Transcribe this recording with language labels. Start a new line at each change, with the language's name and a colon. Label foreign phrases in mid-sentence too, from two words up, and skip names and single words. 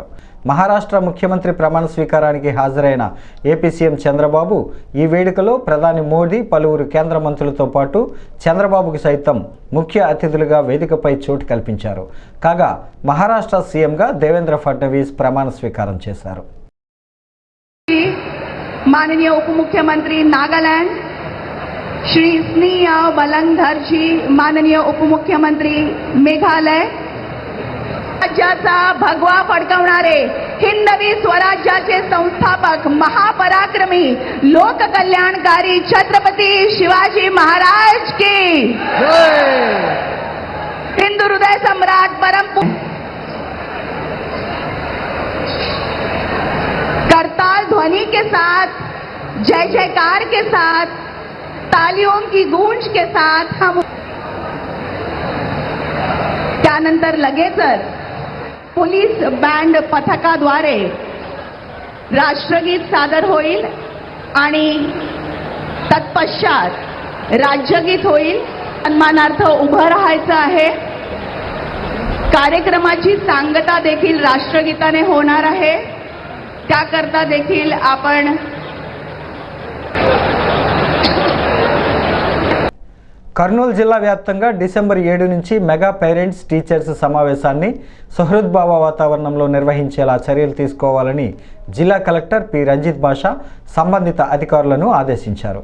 Telugu: మహారాష్ట్ర ముఖ్యమంత్రి ప్రమాణ స్వీకారానికి హాజరైన ఏపీ సీఎం చంద్రబాబు ఈ వేడుకలో ప్రధాని మోడీ, పలువురు కేంద్ర మంత్రులతో పాటు చంద్రబాబుకు సైతం ముఖ్య అతిథులుగా వేదికపై చోటు కల్పించారు. కాగా మహారాష్ట్ర సీఎంగా దేవేంద్ర ఫడ్నవీస్ ప్రమాణ స్వీకారం చేశారు.
Marathi: माननीय उप मुख्यमंत्री नागालैंड श्री स्नेहा बलंगधर जी, माननीय उप मुख्यमंत्री मेघालय, राज्याचा भगवा फडकवणारे हिंदवी स्वराज्याचे संस्थापक महापराक्रमी लोककल्याणकारी छत्रपती शिवाजी महाराज की
Hindi: हिंदू हृदय सम्राट परम करताल ध्वनि के साथ, जय जयकार के साथ, तालियों की गूंज के साथ हम
Marathi: त्यानंतर लगेचच पोलीस बँड पथकाद्वारे राष्ट्रगीत सादर होईल आणि तत्पश्चात राज्यगीत होईल. सन्मानार्थ उभं राहायचं आहे. कार्यक्रमाची सांगता देखील राष्ट्रगीताने होणार आहे. त्याकरता देखील आपण
Telugu: కర్నూలు జిల్లా వ్యాప్తంగా డిసెంబర్ 7 నుంచి మెగా పేరెంట్స్ టీచర్స్ సమావేశాన్ని సుహృద్భావ వాతావరణంలో నిర్వహించేలా చర్యలు తీసుకోవాలని జిల్లా కలెక్టర్ పి రంజిత్ బాషా సంబంధిత అధికారులను ఆదేశించారు.